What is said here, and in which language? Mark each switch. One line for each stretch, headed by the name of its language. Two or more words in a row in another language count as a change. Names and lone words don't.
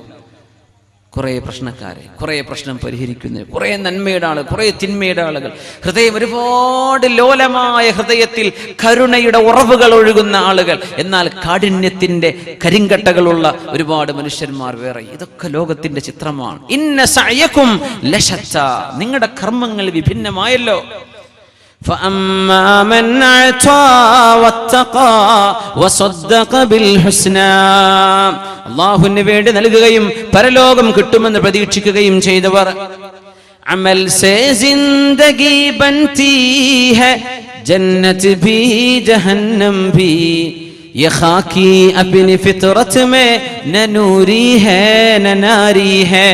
Malayalam: കുറെ പ്രശ്നക്കാരെ, കുറെ പ്രശ്നം പരിഹരിക്കുന്ന, കുറെ നന്മയുടെ ആളുകൾ, കുറെ തിന്മയുടെ ആളുകൾ, ഹൃദയം ഒരുപാട് ലോലമായ ഹൃദയത്തിൽ കരുണയുടെ ഉറവുകൾ ഒഴുകുന്ന ആളുകൾ, എന്നാൽ കാഠിന്യത്തിന്റെ കരിങ്കട്ടകളുള്ള ഒരുപാട് മനുഷ്യന്മാർ വേറെ. ഇതൊക്കെ ലോകത്തിന്റെ ചിത്രമാണ്.
Arabic: إن سعيكم لشتى,
Malayalam: നിങ്ങളുടെ കർമ്മങ്ങൾ വിഭിന്നമായല്ലോ.
Arabic: فأما من أعطى واتقى وصدق بالحسنى,
Malayalam: അല്ലാഹുവിന് വേണ്ടി നൽകുകയും പരലോകം കിട്ടുമെന്ന് പ്രതീക്ഷിക്കുകയും ചെയ്തവർ.
Urdu: عمل سے زندگی بنتی ہے جنت بھی جہنم بھی، یہ خاکی اپنی فطرت میں نہ نوری ہے نہ ناری ہے.